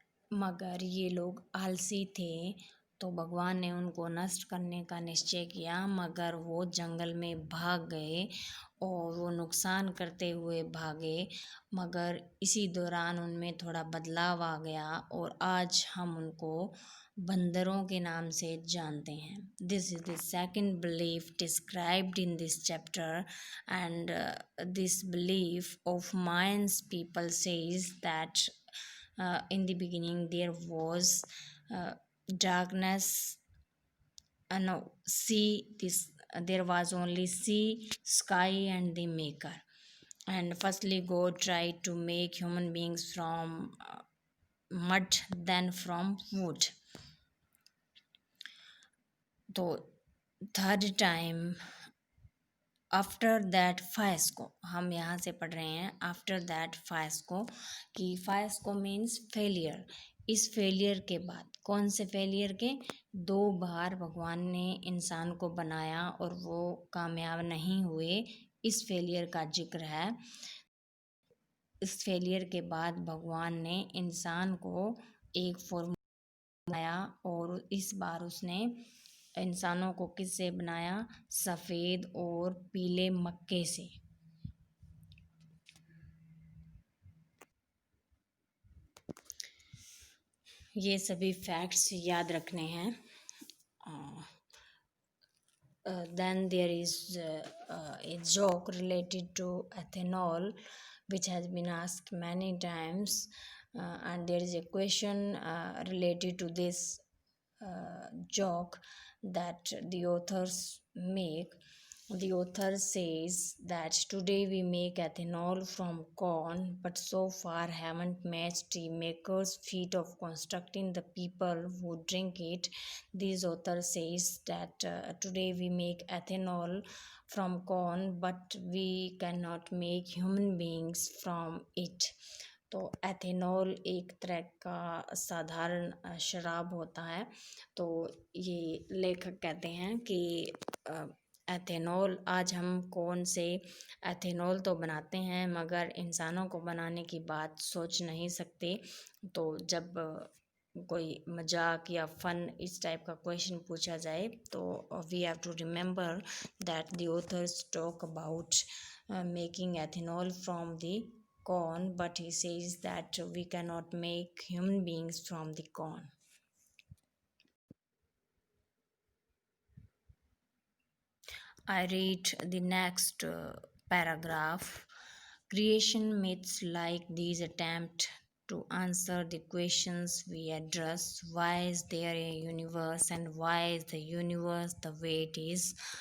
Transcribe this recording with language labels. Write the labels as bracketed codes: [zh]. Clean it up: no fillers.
[hi] मगर ये लोग आलसी थे, तो भगवान ने उनको नष्ट करने का निश्चय किया, मगर वो जंगल में भाग गए और वो नुकसान करते हुए भागे। मगर इसी दौरान उनमें थोड़ा बदलाव आ गया और आज हम उनको बंदरों के नाम से जानते हैं। [en] This is the second belief described in this chapter, and this belief of Mayans people says that in the beginning there was darkness, no sea, this there was only sea, sky, and the maker. And firstly God tried to make human beings from mud, then from wood. तो third time after that fiasco, [hi] हम यहाँ से पढ़ रहे हैं [en] After that fiasco, कि fiasco means failure. [hi] इस failure के बाद, कौन से फेलियर के? 2 बार भगवान ने इंसान को बनाया और वो कामयाब नहीं हुए, इस फेलियर का जिक्र है। इस फेलियर के बाद भगवान ने इंसान को एक फॉर्मूला बनाया और इस बार उसने इंसानों को किससे बनाया? सफ़ेद और पीले मक्के से। ये सभी फैक्ट्स याद रखने हैं। [en] Then there is a joke related to ethanol which has been asked many times, and there is a question related to this joke that the authors make. The author says that today we make ethanol from corn, but so far haven't matched the maker's feat of constructing the people who drink it. This author says that today we make ethanol from corn, but we cannot make human beings from it. [hi] तो ethanol एक तरह का साधारण शराब होता है। तो ये लेखक कहते हैं कि एथेनॉल आज हम कौन से एथेनॉल तो बनाते हैं मगर इंसानों को बनाने की बात सोच नहीं सकते। तो जब कोई मजाक या फन इस टाइप का क्वेश्चन पूछा जाए तो [en] We have to remember that the authors talk about making ethanol from the corn, but he says that we cannot make human beings from the corn. I read the next paragraph. Creation myths like these attempt to answer the questions we address. Why is there a universe and why is the universe the way it is?